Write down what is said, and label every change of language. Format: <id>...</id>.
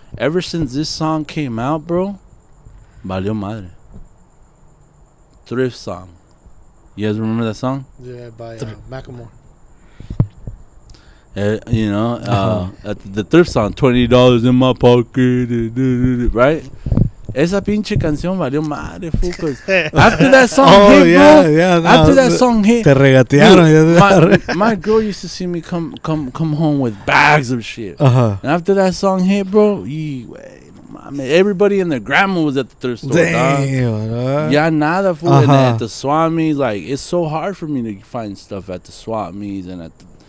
<en>Ever since this song came out, bro,</en> <es>valió madre.</es> <en>Thrift song. You guys remember that song? Yeah, by Macklemore. At the thrift song, $20 in my pocket, right?</en> <es>Esa pinche canción valió madre, fool.</es> <en>After that song hit, bro. After that song hit,</en> <es>te regatearon.</es> <en>Dude, my girl used to see me come home with bags of shit. And after that song hit, bro, everybody and their grandma was at the thrift store. Damn. Yeah, nada, fool. And at the Swamis, like, it's so hard for me to find stuff at the Swamis and at the.</en>